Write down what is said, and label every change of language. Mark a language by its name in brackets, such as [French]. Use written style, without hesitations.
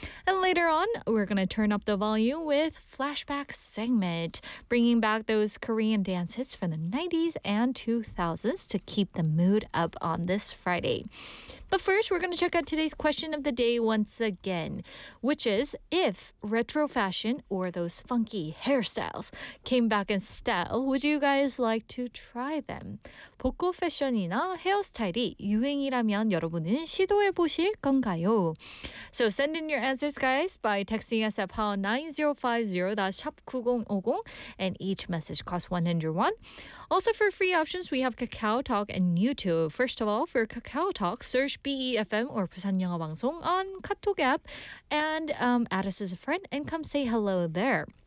[English] And later on, we're going to turn up the volume with Flashback segment, bringing back those Korean dances from the 90s and 2000s to keep the mood up on this Friday. But first, we're going to check out today's question of the day once again, which is, if retro fashion or those funky hairstyles came back in style, would you guys like to try them? [Korean] 복고 패션이나 헤어스타일이 유행이라면 여러분은 시도해보실 건가요? [English] So send in your answers, guys, by texting us at #9050 and each message costs 101. Also, for free options, we have Kakao Talk and YouTube. First of all, for Kakao Talk, search BEFM or Busan Yeonhwa Bangsong on Kakao app and add us as a friend and come say hello there.